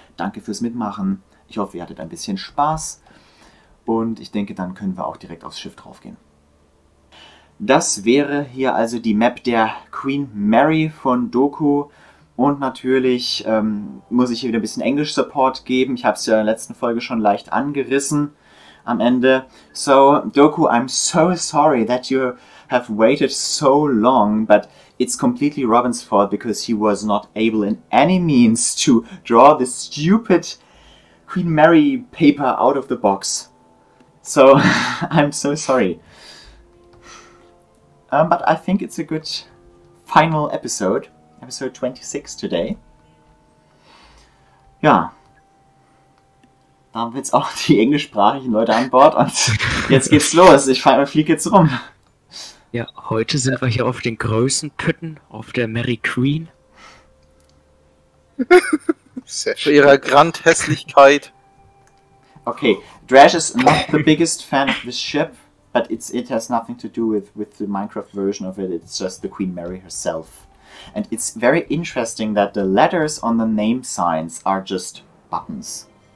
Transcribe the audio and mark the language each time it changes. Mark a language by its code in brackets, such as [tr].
[de] Danke fürs Mitmachen. Ich hoffe, ihr hattet ein bisschen Spaß. Und ich denke, dann können wir auch direkt aufs Schiff draufgehen. Das wäre hier also die Map der Queen Mary von Doku. Und natürlich muss ich hier wieder ein bisschen Englisch-Support geben. Ich habe es ja in der letzten Folge schon leicht angerissen am Ende. [en] So, Doku, I'm so sorry that you have waited so long, but it's completely Robin's fault because he was not able in any means to draw this stupid Queen Mary paper out of the box. So, I'm so sorry. But I think it's a good final episode. Episode 26 today. [de] Ja. Da haben wir jetzt auch die englischsprachigen Leute an Bord und jetzt geht's los. Ich fliege jetzt rum. Ja, heute sind wir hier auf den Größenpütten, auf der Mary Queen. Für ihre Grandhässlichkeit. [en] Okay, Drash is not the biggest fan of this ship, but it has nothing to do with the Minecraft version of it. It's just the Queen Mary herself. And it's very interesting that the letters on the name signs are just buttons.